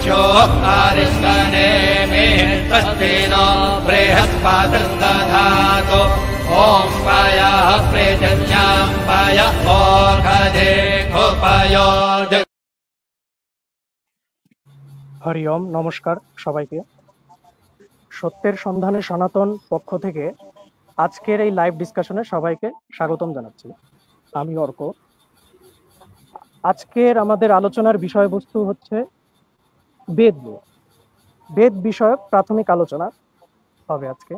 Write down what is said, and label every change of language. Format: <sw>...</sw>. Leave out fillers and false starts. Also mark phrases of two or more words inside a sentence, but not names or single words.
<sa>आरिष्कनेमि स्वस्तिनो बृहस्पतिर्दधातु ॐ पयः पृथिव्यां पय ओषधेऽुपयोजि।</sa> <bn>হরি ওম। নমস্কার সবাইকে। সত্যের সন্ধানে সনাতন পক্ষ থেকে আজকের এই লাইভ ডিসকাশনে সবাইকে স্বাগতম জানাচ্ছি। আমি অর্ক। আজকের আমাদের আলোচনার বিষয়বস্তু হচ্ছে বেদ নিয়ে। বেদ বিষয়ক প্রাথমিক আলোচনা হবে আজকে।</bn>